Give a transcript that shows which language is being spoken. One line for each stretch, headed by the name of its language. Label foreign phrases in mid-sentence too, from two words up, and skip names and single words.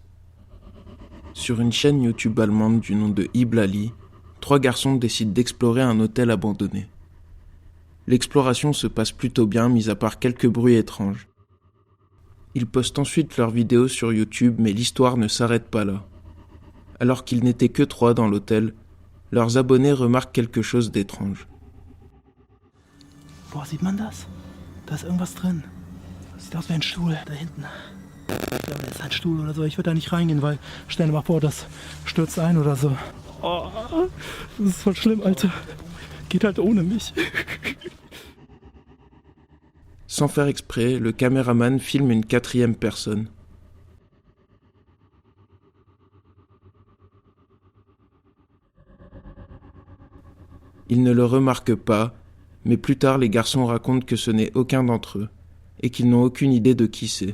French: Sur une chaîne YouTube allemande du nom de Iblali, 3 garçons décident d'explorer un hôtel abandonné. L'exploration se passe plutôt bien, mis à part quelques bruits étranges. Ils postent ensuite leurs vidéos sur YouTube, mais l'histoire ne s'arrête pas là. Alors qu'ils n'étaient que 3 dans l'hôtel, leurs abonnés remarquent quelque chose d'étrange.
German: Boah, sieht man das? Da ist irgendwas drin. Sieht aus wie ein Stuhl da hinten. Ich glaube, das ist ein Stuhl oder so. Ich würde da nicht reingehen, weil stell dir mal vor, das stürzt ein oder so. Oh, das ist voll schlimm, Alter. Geht halt ohne mich.
French: Sans faire exprès, le caméraman filme une 4e personne. Ils ne le remarquent pas, mais plus tard les garçons racontent que ce n'est aucun d'entre eux, et qu'ils n'ont aucune idée de qui c'est.